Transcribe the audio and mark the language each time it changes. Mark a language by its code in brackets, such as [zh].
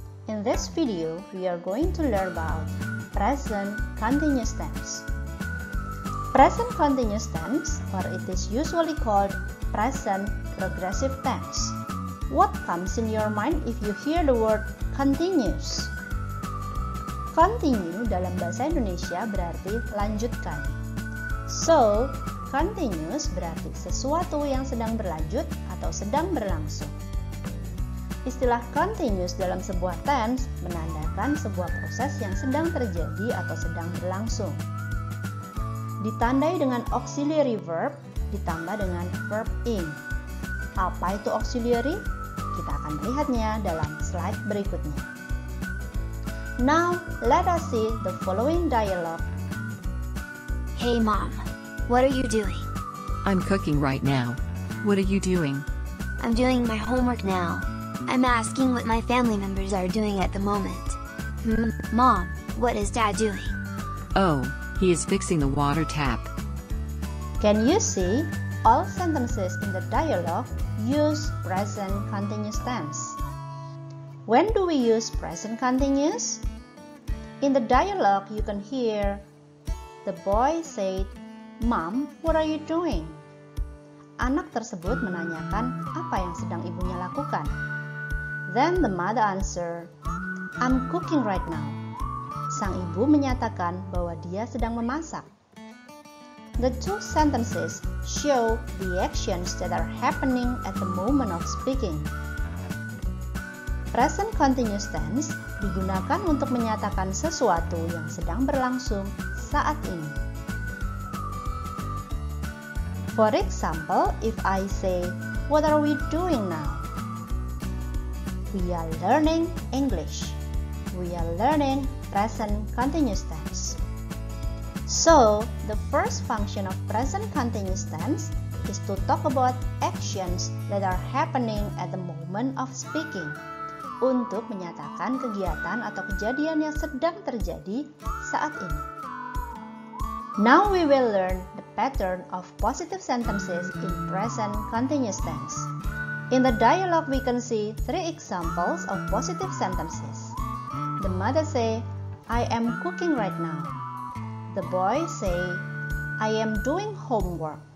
[en] In this video, we are going to learn about present continuous tense. Present continuous tense, or it is usually called present progressive tense. What comes in your mind if you hear the word continuous? [id] Continue dalam bahasa Indonesia berarti lanjutkan. So, continuous berarti sesuatu yang sedang berlanjut atau sedang berlangsung. Istilah continuous dalam sebuah tense menandakan sebuah proses yang sedang terjadi atau sedang berlangsung. Ditandai dengan auxiliary verb ditambah dengan verb ing. Apa itu auxiliary? Kita akan melihatnya dalam slide berikutnya. [en] Now, let us see the following dialogue. Hey Mom, what are you doing? I'm cooking right now. What are you doing? I'm doing my homework now. I'm asking what my family members are doing at the moment. Mom, what is Dad doing? Oh, he is fixing the water tap. Can you see? All sentences in the dialogue use present continuous tense. When do we use present continuous? In the dialogue, you can hear the boy said, "Mom, what are you doing?" [id] Anak tersebut menanyakan apa yang sedang ibunya lakukan. [en] Then the mother answered, "I'm cooking right now." [id] Sang ibu menyatakan bahwa dia sedang memasak. [en] The two sentences show the actions that are happening at the moment of speaking. [id] Present continuous tense digunakan untuk menyatakan sesuatu yang sedang berlangsung saat ini. [en] For example, if I say, "What are we doing now?" We are learning English. We are learning present continuous tense. So, the first function of present continuous tense is to talk about actions that are happening at the moment of speaking. [id] Untuk menyatakan kegiatan atau kejadian yang sedang terjadi saat ini. [en] Now we will learn the pattern of positive sentences in present continuous tense. In the dialogue, we can see three examples of positive sentences. The mother say, "I am cooking right now." The boy say, "I am doing homework."